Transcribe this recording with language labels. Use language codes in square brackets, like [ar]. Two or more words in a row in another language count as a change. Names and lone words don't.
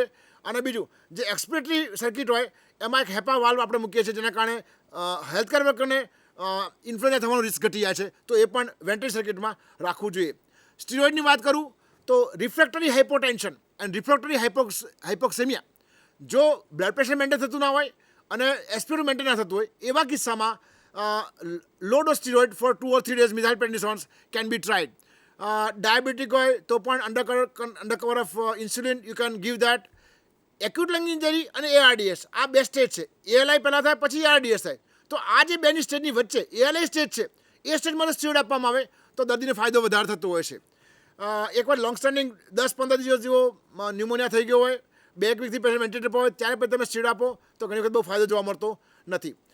[gu] અને બીજું, જે [en] expiratory circuit [gu] હોય એમાં એક [en] HEPA valve [gu] આપણે મૂકીએ છીએ, જેના કારણે હેલ્થકેર વર્કરને ઇન્ફ્લુએન્ઝા થવાનો રિસ્ક ઘટી જાય છે, તો એ પણ [en] ventilatory circuit [gu] રાખવું જોઈએ. સ્ટીરોઇડની વાત કરું તો [en] refractory hypotension and refractory hypoxemia, [gu] જો [en] blood pressure maintain [gu] થતું ના હોય અને એસ્પિરો મેન્ટેન ના થતું હોય એવા કિસ્સામાં [en] low dose steroid for 2 or 3 days methylprednisones can be tried. Diabetic [gu] હોય તો પણ [en] under cover of insulin you can give that. Acute lung injury [gu] અને ARDS આ બે સ્ટેજ છે. ALI પહેલાં થાય પછી ARDS થાય, તો આ જે બેની સ્ટેજની વચ્ચે ALI સ્ટેજ છે એ સ્ટેજમાં સ્ટીરોઇડ આપવામાં આવે તો દર્દીને ફાયદો વધારે થતો હોય છે. એકવાર [en] long standing [gu] 10-15 દિવસ જેવો ન્યુમોનિયા થઈ ગયો હોય, 2 વીકથી પેશન્ટ વેન્ટિલેટર પર હોય, ત્યારે પણ તમે સ્ટીરોઇડ આપો તો ઘણી વખત બહુ ફાયદો જોવા મળતો નથી.